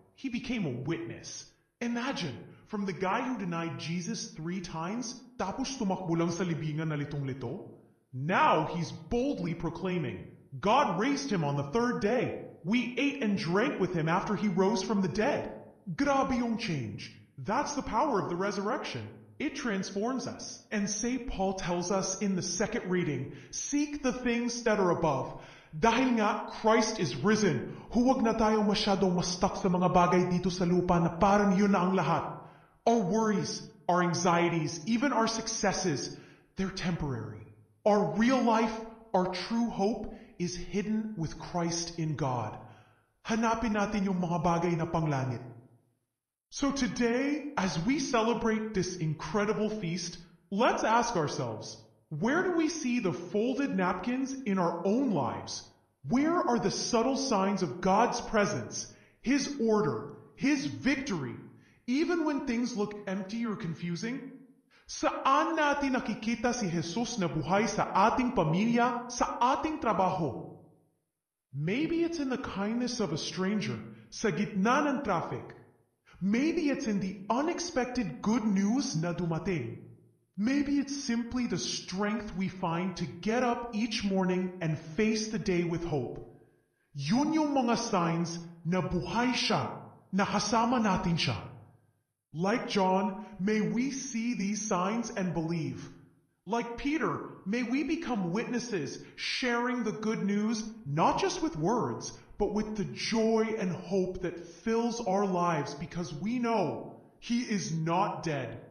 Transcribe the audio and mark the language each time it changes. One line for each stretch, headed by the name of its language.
English: He became a witness. Imagine, from the guy who denied Jesus 3 times,
Filipino: tapos tumakbo lang sa libingan na litong-lito,
English: now he's boldly proclaiming, God raised him on the 3rd day. We ate and drank with him after he rose from the dead.
Filipino: Grabe yung
English: change. That's the power of the resurrection. It transforms us. And St. Paul tells us in the second reading, seek the things that are above.
Filipino: Dahil nga,
English: Christ is risen.
Filipino: Huwag na tayo masyadong ma-stuck sa mga bagay dito sa lupa na parang yun na ang lahat.
English: Our worries, our anxieties, even our successes, they're temporary. Our real life, our true hope, is hidden with Christ in God.
Filipino: Hanapin natin yung mga bagay na panglangit.
English: So today, as we celebrate this incredible feast, let's ask ourselves, where do we see the folded napkins in our own lives? Where are the subtle signs of God's presence, His order, His victory, even when things look empty or confusing?
Filipino: Saan natin nakikita si Jesus na buhay sa ating pamilya, sa ating trabaho?
English: Maybe it's in the kindness of a stranger,
Filipino: sa gitna ng
English: traffic. Maybe it's in the unexpected good news
Filipino: na dumating.
English: Maybe it's simply the strength we find to get up each morning and face the day with hope.
Filipino: Yun yung mga signs na buhay siya, na kasama natin siya.
English: Like John, may we see these signs and believe. Like Peter, may we become witnesses, sharing the good news, not just with words, but with the joy and hope that fills our lives because we know He is not dead.